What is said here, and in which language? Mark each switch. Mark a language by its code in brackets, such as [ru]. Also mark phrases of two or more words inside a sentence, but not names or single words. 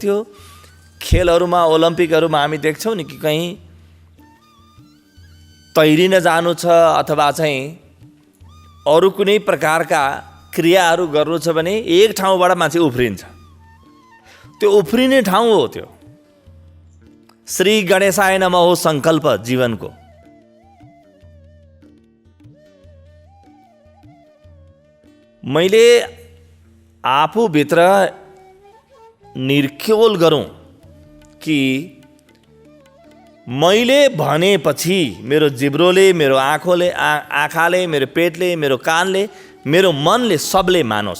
[ne] त्यो खेलहरूमा, ओलम्पिकहरूमा हामी देख्छौँ नि कि कहीँ तैरिन जानु छ अथवा चाहिँ अरू कुनै प्रकारका क्रियाहरू गर्नु छ भने एक ठाउँबाट मान्छे उफ्रिन्छ। त्यो उफ्रिने ठाउँ हो त्यो। [sa] श्री गणेशाय नमः [ne] हो सङ्कल्प जीवनको। मैले आफूभित्र निर्ख्योल गरौँ कि मैले भनेपछि मेरो जिब्रोले, मेरो आँखाले, मेरो पेटले, मेरो कानले, मेरो मनले सबले मानोस्।